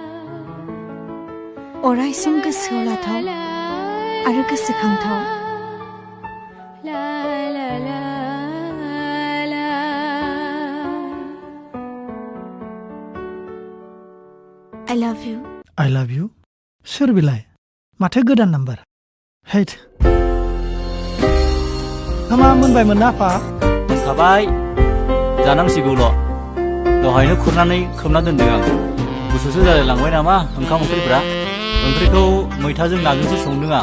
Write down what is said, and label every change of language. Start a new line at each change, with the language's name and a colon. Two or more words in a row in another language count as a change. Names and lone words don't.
Bodo: अरायसम गोसोआव लाथाव आरो गोसोखांथाव
English: I love you
Bodo: सोर बिलाय माथो गोदान नाम्बार हैट ओंखामा मोनबायमोन ना आफा थाबाय जानांसिगौल' दहायनो खुरनानै खोबना दोनदों आं गुसुसो जालायलांबाय नामा ओंखाम ओंख्रिफ्रा ओंख्रिखौ मैथाजों नाजोंसो संदों आं